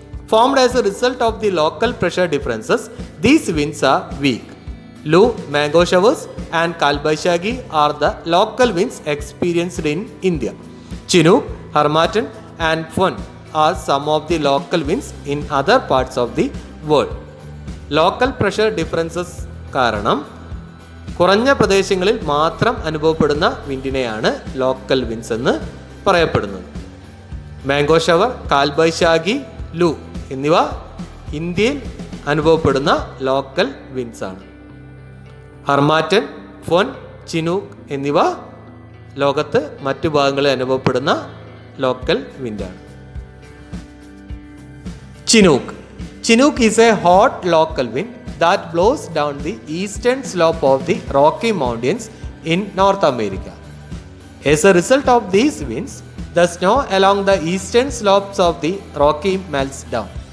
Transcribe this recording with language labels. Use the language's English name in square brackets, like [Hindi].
[English] Formed as a result of the local pressure differences, these winds are weak. Lu, mango showers and Kalbaishagi are the local winds experienced in India. Chinook, Harmattan and Fun are some of the local winds in other parts of the world. Local pressure differences [Malayalam] കാരണം കുറഞ്ഞ പ്രദേശങ്ങളിൽ മാത്രം അനുഭവപ്പെടുന്ന വിൻഡിനെയാണ് local winds എന്ന് പറയപ്പെടുന്നത്. Mango shower, Kalbaishakhi, ലു എന്നിവ ഇന്ത്യയിൽ അനുഭവപ്പെടുന്ന ലോക്കൽ വിൻഡ്സ് ആണ്. ഹർമാറ്റൻ, ഫോൻ, ചിനൂക്ക് എന്നിവ ലോകത്ത് മറ്റു ഭാഗങ്ങളിൽ അനുഭവപ്പെടുന്ന local വിൻഡാണ്. Chinook. [English] Chinook is a hot local wind that blows down the eastern slope of the Rocky Mountains in North America. As a result of these winds, the snow along the eastern slopes of the Rocky melts down.